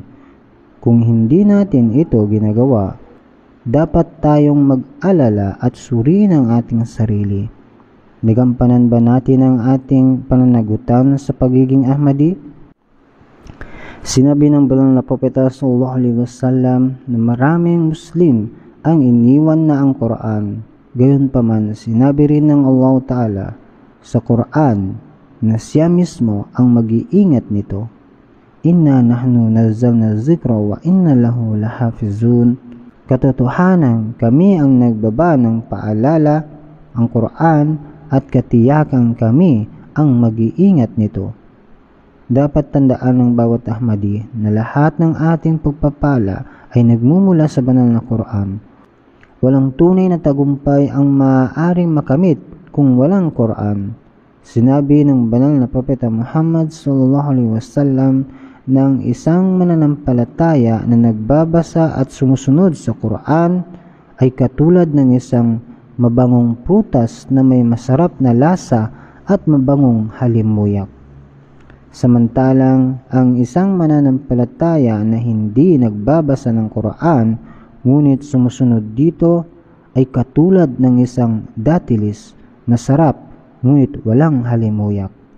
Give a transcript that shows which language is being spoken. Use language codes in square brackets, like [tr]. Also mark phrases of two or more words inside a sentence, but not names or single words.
[tl] Kung hindi natin ito ginagawa, dapat tayong mag-alala at suriin ang ating sarili. Nagampanan ba natin ang ating pananagutan sa pagiging Ahmadi? Sinabi ng banal na Propeta [ar] صلى الله عليه وسلم [tl] na maraming Muslim ang iniwan na ang Quran. Gayunpaman, sinabi rin ng Allah Ta'ala sa Quran na siya mismo ang mag-iingat nito. [ar] إنا نحن نزلنا الذكر وإنا له لحافظون. [tl] Katotohanan, kami ang nagbaba ng paalala, ang Quran, at katiyakan kami ang mag-iingat nito. Dapat tandaan ng bawat Ahmadi na lahat ng ating pagpapala ay nagmumula sa banal na Quran. Walang tunay na tagumpay ang maaaring makamit kung walang Quran. Sinabi ng banal na Propeta Muhammad [ar] صلى الله عليه وسلم [tl] ng isang mananampalataya na nagbabasa at sumusunod sa Quran ay katulad ng isang mabangong prutas na may masarap na lasa at mabangong halimuyak. Samantalang ang isang mananampalataya na hindi nagbabasa ng Quran ngunit sumusunod dito ay katulad ng isang datilis, masarap ngunit walang halimuyak.